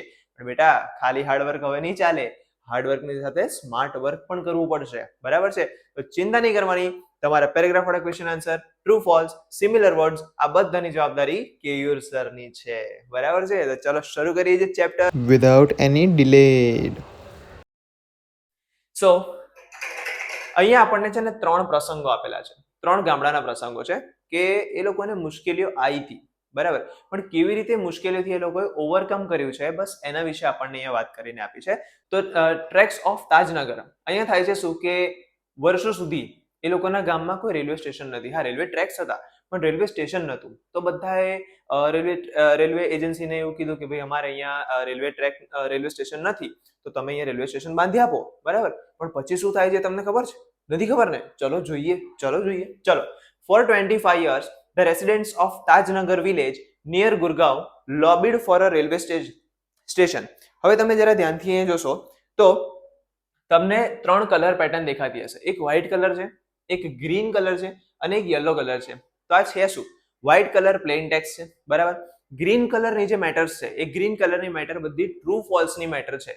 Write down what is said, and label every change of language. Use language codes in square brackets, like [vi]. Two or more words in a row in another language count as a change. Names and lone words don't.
[gu] પણ બેટા, ખાલી હાર્ડવર્ક હવે નહીં ચાલે. હાર્ડવર્કની સાથે [en] smart work [gu] પણ કરવું પડશે. બરાબર છે. તો ચિંતા નહીં કરવાની. તમારા પેરેગ્રાફ વાળા [en] question answer, true false, similar words, [gu] આ બધાની જવાબદારી કેયુર સરની છે. બરાબર છે. તો ચલો શરૂ કરીએ છીએ ચેપ્ટર [en] without any delay. [gu] સો અહીંયા આપણને છે ને 3 પ્રસંગો આપેલા છે. 3 ગામડાના પ્રસંગો છે કે એ લોકોને મુશ્કેલીઓ આવી હતી. બરાબર. પણ કેવી રીતે મુશ્કેલીઓથી એ લોકોએ ઓવરકમ કર્યું છે, બસ એના વિશે આપણને અહીંયા વાત કરીને આપી છે. તો ટ્રેક્સ ઓફ તાજનગર અહીંયા થાય છે શું કે વર્ષો સુધી એ લોકોના ગામમાં કોઈ [en] railway station [gu] નથી. હા, [en] railway tracks [gu] હતા પણ [en] railway station [gu] નહોતું. તો બધાએ રેલવે એજન્સીને એવું કીધું કે ભાઈ અમારે અહીંયા [en] railway station [gu] નથી, તો તમે અહીંયા [en] railway station [gu] બાંધી આપો. બરાબર. પણ પછી શું થાય છે તમને ખબર છે? નથી ખબર ને? ચલો જોઈએ. ચલો. [en] For 25 years, the residents of Tajnagar village near Gurgaon lobbied for a railway station. [gu] હવે તમે જરા ધ્યાનથી અહીંયા જોશો તો તમને 3 [en] color pattern [gu] દેખાતી હશે. એક [en] white color [gu] છે, એક [en] green color [gu] છે અને એક [en] yellow color [gu] છે. તો આ છે શું? [en] white color plain text [gu] છે. બરાબર. ગ્રીન કલરની જે મેટર્સ છે, એ ગ્રીન કલરની મેટર બધી [en] true false [gu] ની મેટર છે.